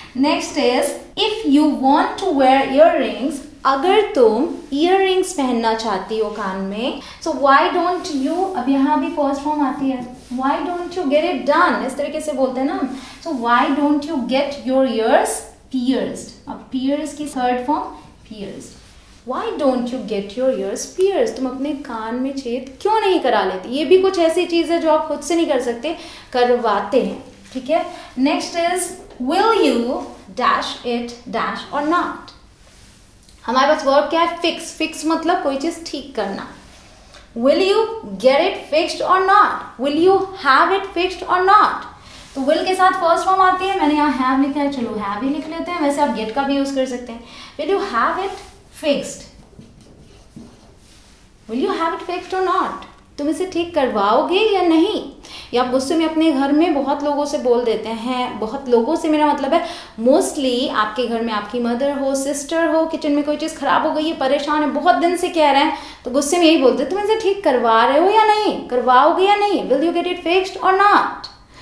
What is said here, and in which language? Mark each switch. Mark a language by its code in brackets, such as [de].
[en] next is if you want to wear earrings, [hi] अगर तुम earrings पहनना चाहती हो कान में, [en] so why don't you, [hi] अब यहाँ भी फर्स्ट फॉर्म आती है, [en] why don't you get it done, [hi] इस तरीके से बोलते हैं ना. [en] So why don't you get your ears pierced. [hi] अब पियर्स की third form pierced. [en] Why don't you get your ears pierced? [hi] तुम अपने कान में छेद क्यों नहीं करा लेती. ये भी कुछ ऐसी चीज है जो आप खुद से नहीं कर सकते, करवाते हैं. ठीक है. Next is [en] will you dash it dash or not. [hi] हमारे पास वर्ब क्या है, फिक्स. फिक्स मतलब कोई चीज ठीक करना. [en] will you get it fixed or not, will you have it fixed or not. [hi] तो will के साथ फर्स्ट फॉर्म आती है, मैंने यहाँ have लिखा है, चलो have ही लिख लेते हैं. वैसे आप get का भी यूज कर सकते हैं. [en] will you have it fixed, will you have it fixed or not. [hi] तुम इसे ठीक करवाओगे या नहीं। या आप गुस्से में अपने घर में बहुत लोगों से बोल देते हैं, बहुत लोगों से मेरा मतलब है मोस्टली आपके घर में आपकी मदर हो, सिस्टर हो, किचन में कोई चीज़ खराब हो गई है, परेशान है, बहुत दिन से कह रहे हैं, तो गुस्से में यही बोलते हैं तुम इसे ठीक करवा रहे हो या नहीं, करवाओगे या नहीं, [en] Will you get it fixed और not.